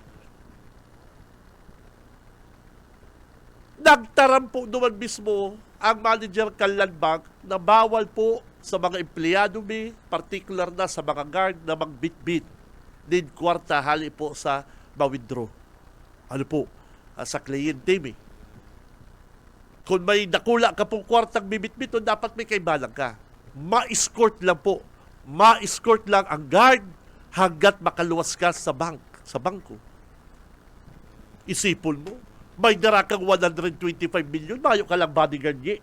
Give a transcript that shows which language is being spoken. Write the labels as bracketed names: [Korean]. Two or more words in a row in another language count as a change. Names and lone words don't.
[Bikol] Nagtaram po naman mismo ang manager kan Land Bank na bawal po sa mga empleyado particular na sa mga guard na magbitbit din kwarta hali po sa ma-withdraw. Ano po? Sa kliyente Kung may nakula ka pong kwartang bibitbit, dapat may kaibalang ka. Ma-escort lang po. Ma-escort lang ang guard hanggat makaluwas ka sa bangko. Isipon mo, may darakang 125 million, mayo ka lang bodyguard niya.